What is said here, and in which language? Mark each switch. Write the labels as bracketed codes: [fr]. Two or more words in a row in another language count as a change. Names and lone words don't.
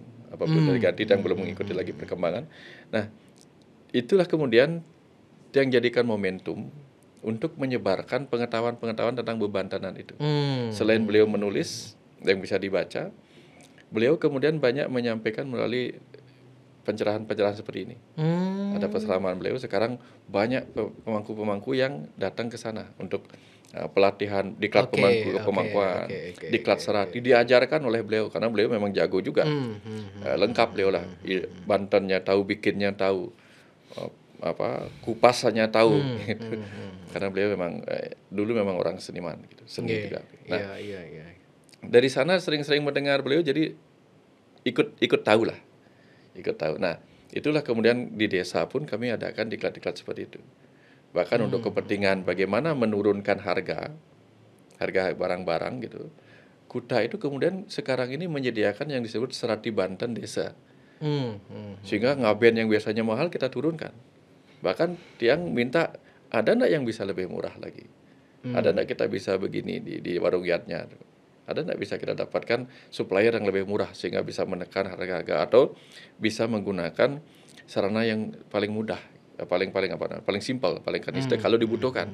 [id] Apapun dari ganti yang belum mengikuti lagi perkembangan. Nah, itulah kemudian yang jadikan momentum untuk menyebarkan pengetahuan-pengetahuan tentang bebantenan itu. Selain beliau menulis yang bisa dibaca, beliau kemudian banyak menyampaikan melalui pencerahan-pencerahan seperti ini. Ada perselamaan beliau, sekarang banyak pemangku-pemangku yang datang ke sana untuk pelatihan diklat pemangkuan, diklat serati, diajarkan oleh beliau karena beliau memang jago juga. Lengkap beliau lah, Bantennya tahu, bikinnya tahu, kupasannya tahu gitu. Karena beliau memang dulu memang orang seniman gitu, seni juga. Nah, dari sana sering-sering mendengar beliau, jadi ikut tahu lah. Nah, itulah kemudian di desa pun kami adakan diklat-diklat seperti itu. Bahkan untuk kepentingan bagaimana menurunkan harga barang-barang gitu. Kuta itu kemudian sekarang ini menyediakan yang disebut serati Banten desa. Sehingga ngaben yang biasanya mahal kita turunkan. Bahkan tiang minta, ada enggak yang bisa lebih murah lagi? Ada enggak kita bisa begini di warung yatnya? Ada enggak bisa kita dapatkan supplier yang lebih murah sehingga bisa menekan harga-harga, atau bisa menggunakan sarana yang paling mudah, paling simpel, paling kanista kalau dibutuhkan.